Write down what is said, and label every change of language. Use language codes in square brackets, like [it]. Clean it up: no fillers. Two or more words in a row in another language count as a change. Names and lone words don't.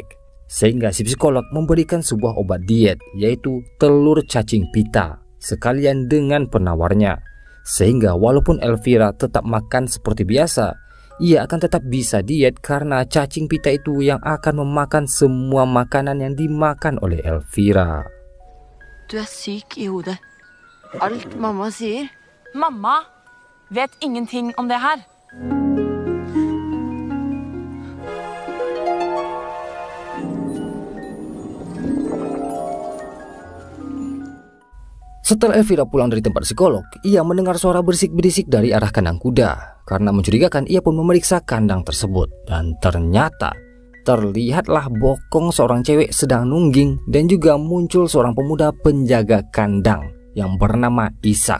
[id] Sehingga si psikolog memberikan sebuah obat diet yaitu telur cacing pita sekalian dengan penawarnya. Sehingga walaupun Elvira tetap makan seperti biasa, ia akan tetap bisa diet karena cacing pita itu yang akan memakan semua makanan yang dimakan oleh Elvira. [no] Du är syk i hodet. Allt mamma sier. Mamma vet ingenting om det här. [id] Setelah Elvira pulang dari tempat psikolog, ia mendengar suara berisik-berisik dari arah kandang kuda. Karena mencurigakan, ia pun memeriksa kandang tersebut. Dan ternyata terlihatlah bokong seorang cewek sedang nungging dan juga muncul seorang pemuda penjaga kandang yang bernama Ishak.